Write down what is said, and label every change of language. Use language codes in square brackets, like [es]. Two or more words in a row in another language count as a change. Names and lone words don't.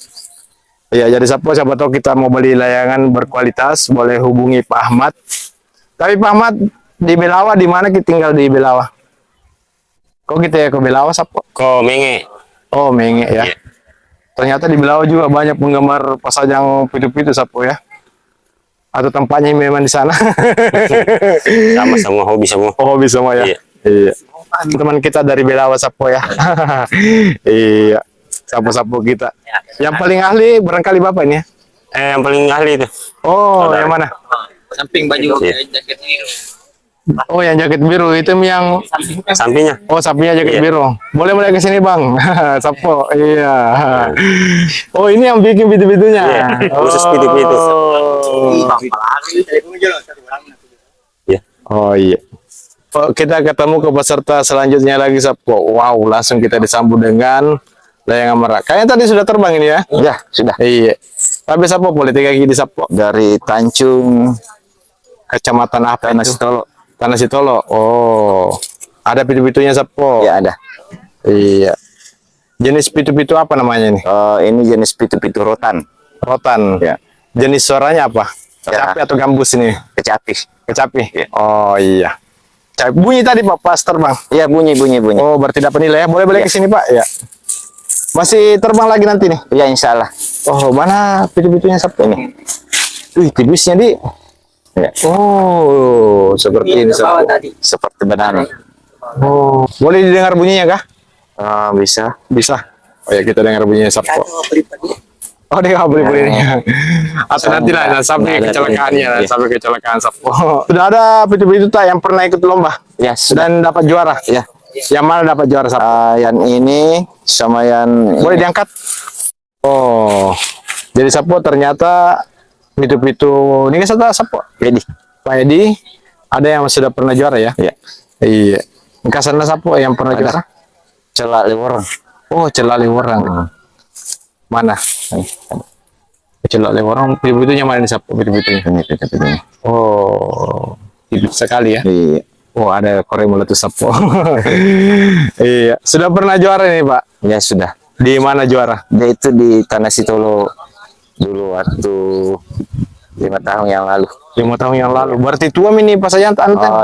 [id] Iya, jadi Sapo, siapa tahu kita mau beli layangan berkualitas, boleh hubungi Pak Ahmad. Tapi Pak Ahmad di Belawa, di mana kita tinggal di Belawa? Kok kita ya ke Belawa, Sapo? Ko Menge. Oh, Menge ya. Iya. Ternyata di Belawa juga banyak penggemar pasajang pitu-pitu Sapo ya. Atau tempatnya memang di sana. Sama semua hobi semua. Oh, hobi semua ya. Iya. Iya. Teman kita dari Belawa Sapo ya. Iya. Sapo-sapo kita. Yang paling ahli barangkali Bapak ini ya. Yang paling ahli itu. Oh, Ada. yang mana? Samping baju Iya. jaket biru. Oh, yang jaket biru itu yang Sampingnya. oh, sapinya jaket Iya. biru. Boleh ke sini, Bang. Sapo. Iya. Oh, ini yang bikin pitu-pitunya. Iya, khusus pitu-pitu. Iya. Oh, iya. Oh, kita ketemu ke peserta selanjutnya lagi, Sapo. Wow, langsung kita disambut dengan layangan merak. Kayaknya tadi sudah terbang ini ya? Ya, sudah. Iya. Tapi Sapo boleh tiga gigi Sapo. Dari Tanjung Kecamatan apa Tanah itu? Sitolo. Tanah Sitolo. Oh. Ada pitu-pitunya Sapo. Ya, ada. Iya. Jenis pitu-pitu apa namanya ini? Ini jenis pitu-pitu rotan. Rotan. Ya. Jenis suaranya apa? Ya. Kecapi atau gambus ini? Kecapi. Kecapi. Ya. Oh iya. Bunyi tadi Pak pas terbang. Ya, bunyi. Oh, berarti dapat nilai ya. Boleh Ya. ke sini Pak? Ya. Masih terbang lagi nanti nih. Ya, [ar] إن شاء الله. [id] Oh, mana pitu-pitunya Sapo ini? Wih, tipisnya di. Ya. Oh, seperti ini Sapo. Seperti banana. Oh, boleh didengar bunyinya kah? Bisa. Bisa. Oh ya, kita dengar bunyinya Sapo. Oh, dia nggak beli-belinya. Atau nanti lah, sampai Nggak ada kecelakaannya, ini. sampai kecelakaan Sapo. Sudah ada pitu-pitu tak yang pernah ikut lomba Ya, sudah. dan dapat juara? Ya. Yang mana dapat juara Sapo? Yang ini sama yang Boleh diangkat? Oh, jadi Sapo ternyata pitu-pitu ini kan Sapo. Jadi. Pak Edi, ada yang sudah pernah juara ya? Ya. Iya. Kasana Sapo yang pernah Ada. juara? Celak Leworong. Oh, Celak Leworang. Mana? Celak Leworang, pitu-pitunya mana nih Sapo pitu-pitunya? Ini pitu-pitunya. Oh, tipis sekali ya. Iya. Oh, ada korek meletus Sapo. Iya, sudah pernah juara nih Pak? Ya, sudah. Di mana juara? Dia itu di Tanah Sitolo dulu waktu 5 tahun yang lalu. 5 tahun yang lalu. Berarti tua ini Pak Sayanto Anten?